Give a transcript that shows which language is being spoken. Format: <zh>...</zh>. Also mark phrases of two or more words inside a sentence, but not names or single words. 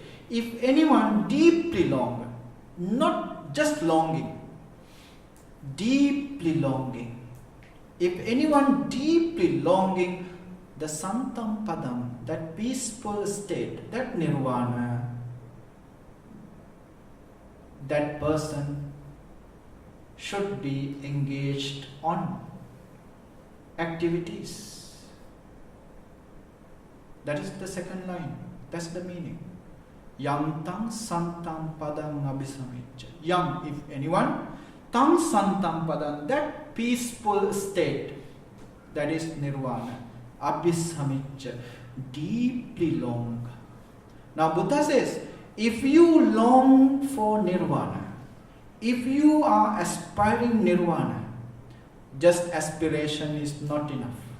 <en>If anyone deeply long, not just longing, deeply longing, if anyone deeply longing the</en> <pi>santam padam,</pi> <en>that peaceful state, that nirvana, that person should be engaged on activities. That is the second line. That's the meaning.</en> <pi>Yam tang santam padam abhisamicca. Yam,</pi> <en>if anyone,</en> <pi>tang santam padam,</pi> <en>that peaceful state, that is nirvana, abhisamicca, deeply long. Now Buddha says, if you long for nirvana, if you are aspiring nirvana, just aspiration is not enough.</en>